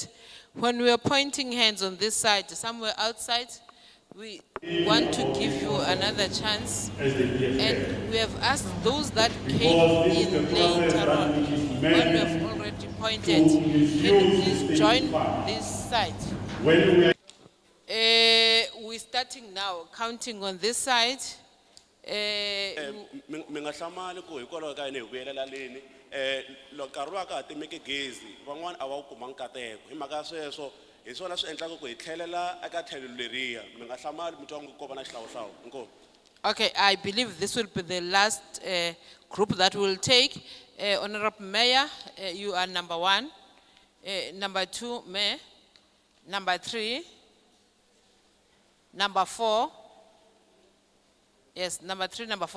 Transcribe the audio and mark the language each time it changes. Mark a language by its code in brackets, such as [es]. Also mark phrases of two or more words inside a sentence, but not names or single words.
[en] When we are pointing hands on this side, somewhere outside, we want to give you another chance. And we have asked those that came in later on, when we have already pointed, can you please join this side? We're starting now, counting on this side. [ts] Mingahlamali ko hikwalaho ka yini hi vuyelela leni loko nkarhi wa ka ha timeke gezi van'wani a va wu kuma nkateko hi mhaka ya sweswo hi swona swi endlaka ku hi tlhelela eka tlhelo leriya mi nga hlamali mi twa ko va na xihlawuhlawu inkomu. [en] Okay, I believe this will be the last group that will take. Honorable Mayor, you are number 1. Number 2, Mayor. Number 3. Number 4. Yes, number 3, number 4.